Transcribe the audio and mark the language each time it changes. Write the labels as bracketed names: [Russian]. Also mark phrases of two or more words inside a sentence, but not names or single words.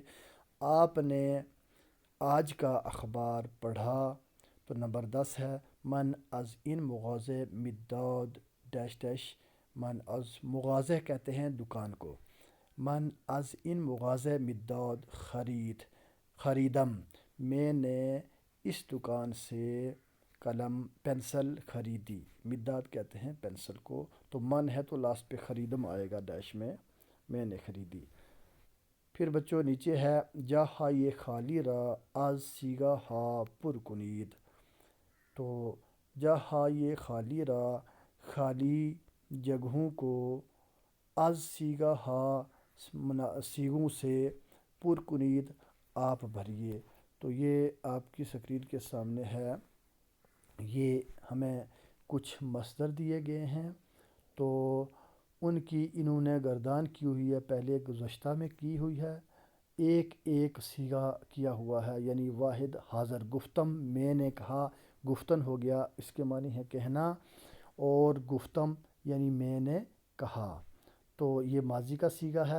[Urdu] آپ نے آج کا اخبار پڑھا۔ تو نمبر 10 ہے [Persian] من از این مغازه مداد [Urdu] ڈیش ڈیش، [Persian] من از مغازه [Urdu] کہتے ہیں دکان کو، [Persian] من از این مغازه مداد خریدم، [Urdu] میں نے اس دکان سے قلم پنسل خریدی، مداد کہتے ہیں پنسل کو، تو من ہے تو لاسٹ پہ خریدم آئے گا ڈیش میں نے خریدی۔ پھر بچوں نیچے ہے [Persian] جا ہائے خالی را از صیغہ ہا پر کنید، تو جا ہائے خالی را [Urdu] خالی جگہوں کو [Persian] از صیغہ ہا [Urdu] صیغوں سے [Persian] پر کنید [Urdu] آپ بھریے۔ تو یہ آپ کی اسکرین کے سامنے ہے، یہ ہمیں کچھ مصدر دیے گئے ہیں، تو ان کی انہوں نے گردان کی ہوئی ہے، پہلے گزشتہ میں کی ہوئی ہے، ایک ایک صیغہ کیا ہوا ہے، یعنی واحد حاضر گفتم میں نے کہا، گفتن ہو گیا اس کے معنی ہے کہنا، اور گفتم یعنی میں نے کہا، تو یہ ماضی کا صیغہ ہے۔